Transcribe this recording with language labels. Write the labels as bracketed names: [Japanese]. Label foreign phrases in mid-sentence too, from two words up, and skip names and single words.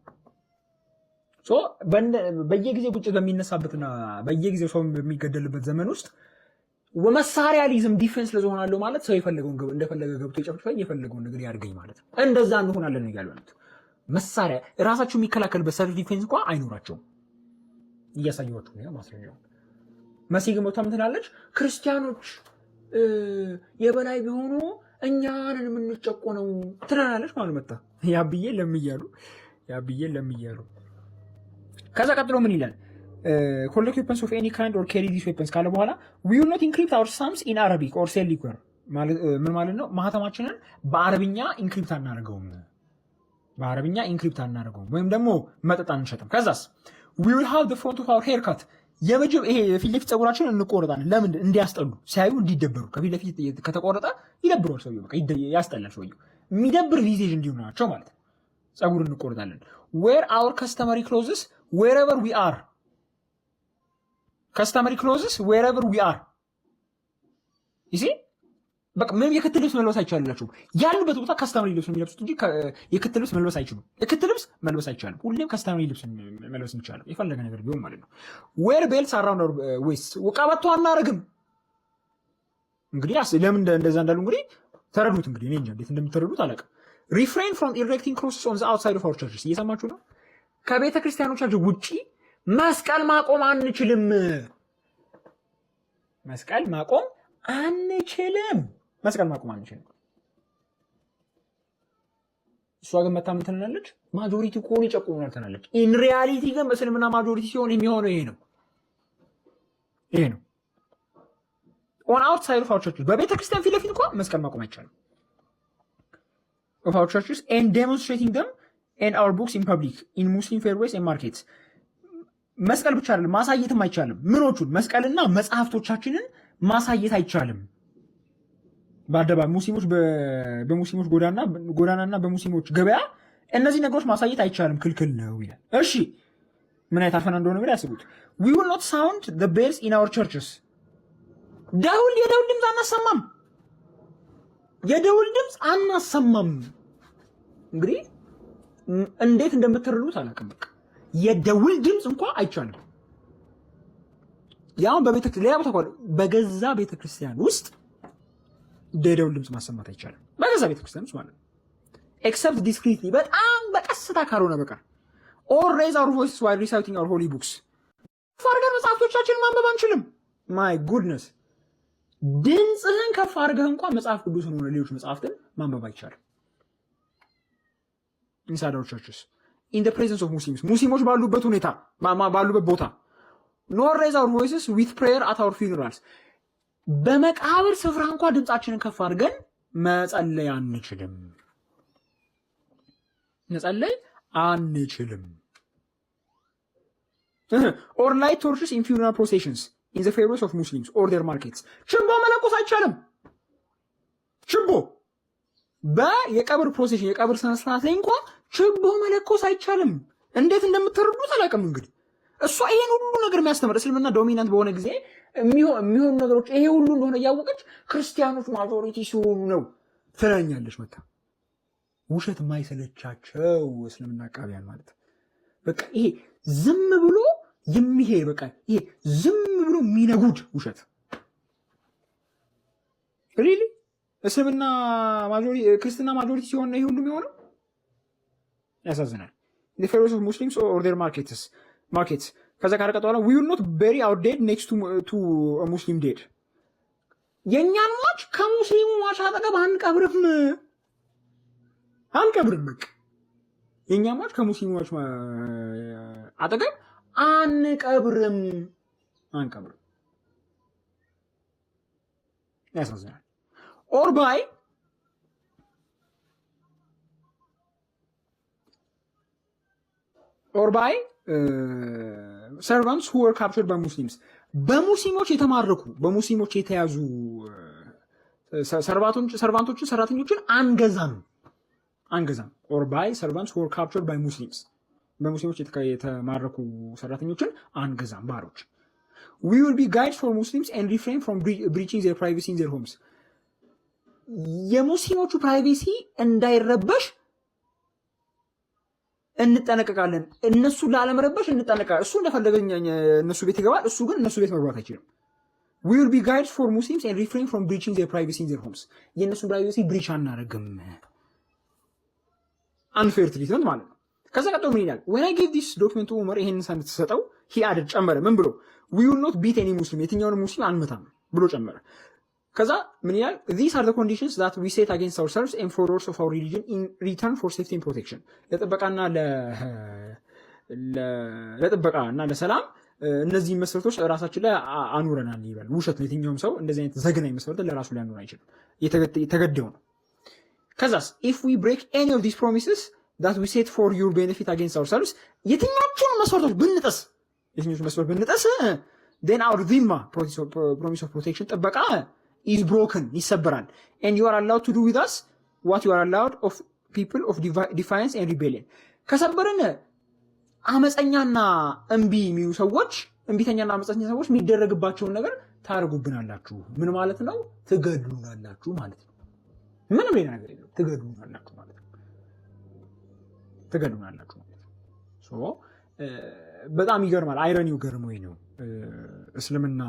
[Amharic] በየጊዜው ግጭት በሚነሳበትና በየጊዜው ሰው በሚገደልበት ዘመን ውስጥ መሳሪያ ሊዝም ዲፌንስ ለሆናለሁ ማለት ሰው እንደፈለገ ገብቶ ይጨፍጭፈኝ የፈለገውን ነገር ያድርገኝ ማለት ነው። እንደዛ እንሆናለን እያሉ ያሉት መሳሪያ ራሳቸው የሚከላከልበት [English] self defense [Amharic] እንኳ አይኖራቸውም። እያሳየኋችሁ ነው ማስረጃው። መሲ ግን ምን ትላለች? ክርስቲያኖች የበላይ ቢሆኑ እኛንን የምንጨቆነው ትላለች ማለት መጣ። ያብዬ ለምያሉ ከዛ ቀጥሎ ምን ይላል? [English] collect weapons of any kind or carry these weapons [Amharic] ካለ በኋላ [English] we will not encrypt our psalms in Arabic or sell liquor [Amharic] ምን ማለት ነው? ማህተማችንን በአረብኛ ኢንክሪፕት አናደርገውም፣ ወይም ደግሞ መጠጥ አንሸጥም። ከዛስ [English] we will have the front of our hair cut [Amharic] ይሄ የፊት ለፊት ፀጉራችንን እንቆረጣለን። ለምን? እንዲያስጠሉ፣ ሲያዩ እንዲደበሩ። ከፊት ለፊት ከተቆረጠ ይደብረዋል ሰውየው፣ በቃ ያስጠላል ሰውየው። የሚደብር ቪዜጅ እንዲሆናቸው ማለት ነው። ፀጉር እንቆረጣለን። [English] wear our customary clothes wherever we are. customary clothes wherever we are. you see [Amharic] በቃ ምንም የክት ልብስ መልበስ አይቻልላችሁም። ያሉበት ቦታ ካስተማሪ ልብስ ነው የሚለብሱት እንጂ የክት ልብስ መልበስ አይችሉም። የክት ልብስ መልበስ አይቻልም። ሁሌም ካስተማሪ ልብስ መልበስ ይቻላል፣ የፈለገ ነገር ቢሆን ማለት ነው። [English] wear belts around our waist. [Amharic] ቀበቶ አናረግም። እንግዲህ ለምን እንደዛ እንዳሉ እንግዲህ ተረዱት። እንግዲህ እኔ እንጃ እንዴት እንደምትረዱት አላውቅም። [English] refrain from erecting crosses on the outside of our churches. [Amharic] እየሰማችሁ ነው? ከቤተ ክርስቲያኖቻችን ውጪ መስቀል ማቆም አንችልም። መስቀል ማቆም አንችልም። እሷ ግን መታ ምን ትላለች? ማጆሪቲ ከሆነ ይጨቁሙናል ትላለች። [English] in reality [Amharic] ግን በእስልምና ማጆሪቲ ሲሆን የሚሆነው ይሄ ነው። [English] on outside of our churches [Amharic] በቤተ ክርስቲያን ፊት ለፊት እንኳን መስቀል ማቆም አይቻልም። [English] of our churches and demonstrating them and our books in public in Muslim fairways and markets. [Amharic] መስቀል ብቻ አይደለም ማሳየትም አይቻልም። ምኖቹን? መስቀልና መጽሐፍቶቻችንን ማሳየት አይቻልም። በአደባባይ ሙስሊሞች በሙስሊሞች ጎዳናና በሙስሊሞች ገበያ እነዚህ ነገሮች ማሳየት አይቻልም፣ ክልክል ነው ይላል። እሺ ምን አይነት አፈና እንደሆነ ብለ ያስቡት። [English] we will not sound the bells in our churches. [Amharic] የደውል ድምፅ አናሰማም። እንግዲህ እንዴት እንደምትረዱት አላውቅም። በቃ የደውል ድምፅ እንኳን አይቻልም። ያው በገዛ ቤተክርስቲያን ውስጥ የደውል ድምፅ ማሰማት አይቻልም። በገዛ ቤተክርስቲያን ውስጥ ማለት ነው። [English] except discreetly [Amharic] በጣም በቀስታ ካልሆነ በቀር [English] or raise our voices while reciting our holy books. [Amharic] ፈርገን መጽሐፍቶቻችንን ማንበብ አንችልም። [English] my goodness [Amharic] ድምፅህን ከፍ አድርገህ እንኳን መጽሐፍ ቅዱስን ሆነ ሌሎች መጽሐፍትን ማንበብ አይቻልም። [English] inside our churches in the presence of Muslims [Amharic] ሙስሊሞች ባሉበት ሁኔታ ባሉበት ቦታ [English] nor raise our voices with prayer at our funerals. [Amharic] በመቃብር ስፍራ እንኳን ድምፃችንን ከፍ አድርገን መጸለይ አንችልም። [English] or light torches in funeral processions in the fairways of Muslims or their markets. [Amharic] ችቦ መለኮስ አይቻልም። ችቦ የቀብር ፕሮሴሽን የቀብር ስነ ስርዓት ላይ እንኳን ችቦ መለኮስ አይቻልም። እንዴት እንደምትረዱት አላውቅም። እንግዲህ እሷ ይሄን ሁሉ ነገር የሚያስተምር እስልምና ዶሚናንት በሆነ ጊዜ የሚሆኑ ነገሮች ይሄ ሁሉ እንደሆነ እያወቀች ክርስቲያኖች ማጆሪቲ ሲሆኑ ነው ትለኛለች። መታ ውሸት የማይሰለቻቸው እስልምና አቃቢያን ማለት በቃ ይሄ ዝም ብሎ የሚሄድ በቃ ይሄ ዝም ብሎ የሚነጉድ ውሸት ሪሊ እስልምና ክርስትና ማጆሪቲ ሲሆን ነው ይሄ ሁሉ የሚሆነው። ያሳዝናል። [English] the pharaohs of Muslims or their markets [Amharic] ከዛ ካረቀጠዋላ [English] we will not bury our dead next to a Muslim dead. [Amharic] የኛን ሟች ከሙስሊሙ ሟች አጠገብ አንቀብርም። በቃ የኛን ሟች ከሙስሊሙ ሟች አጠገብ አንቀብርም። ያሳዝናል። [English] or by servants who were captured by Muslims [Amharic] በሙስሊሞች የተማረኩ በሙስሊሞች የተያዙ ሰርቫንቶችን ሰራተኞችን አንገዛም። [English] or by servants who were captured by Muslims [Amharic] በሙስሊሞች የተማረኩ ሰራተኞችን አንገዛም ባሮች። [English] we will be guides for Muslims and refrain from breaching their privacy in their homes [Amharic] የሙስሊሞቹ ፕራይቬሲ እንዳይረበሽ እንጠነቀቃለን። እነሱ ላለመረበሽ እንጠነቀቃለን። እሱ እንደፈለገኝ እነሱ ቤት ይገባል፣ እሱ ግን እነሱ ቤት መግባት አይችልም። [English] we will be guides for Muslims and refrain from breaching their privacy in their homes [Amharic] የእነሱን ፕራይቬሲ ብሪች አናደርግም። [English] unfair treatment [Amharic] ማለት ነው። ከዛ ቀጥሎ ምን ይላል? [English] when I gave this document to Umar [Amharic] ይሄንን ሳንት ተሰጠው [English] he added [Amharic] ጨመረ። ምን ብሎ? [English] we will not beat any Muslim [Amharic] የትኛውን ሙስሊም አንመታም ብሎ ጨመረ። ከዛ ምን ይላል? [English] these are the conditions that we set against ourselves and followers of our religion in return for safety and protection [Amharic] ለጥበቃና ለሰላም እነዚህ መስፈርቶች ራሳችን ላይ አኑረናል ይላል። ውሸት ነው። የትኛውም ሰው እንደዚህ አይነት ዘግናኝ መስፈርት ለራሱ ላይ አኑር አይችልም። የተገደው ነው። ከዛስ [English] if we break any of these promises that we set for your benefit against ourselves [Amharic] የትኛዎቹን መስፈርቶች ብንጥስ [English] then our dhimma promise of protection ጥበቃ is broken ይሰበራል and you are allowed to do with us what you are allowed of people of defiance and rebellion [Amharic] ከሰበረን አመፀኛና እምቢ የሚሉ ሰዎች እምቢተኛና አመፀኛ ሰዎች የሚደረግባቸውን ነገር ታርጉብናላችሁ። ምን ማለት ነው? ትገድሉናላችሁ ማለት ነው። ምንም ሌላ ነገር የለም። ትገድሉናላችሁ ማለት ነው። ሶ በጣም ይገርማል። አይረኒው ገርሞኝ ነው። እስልምና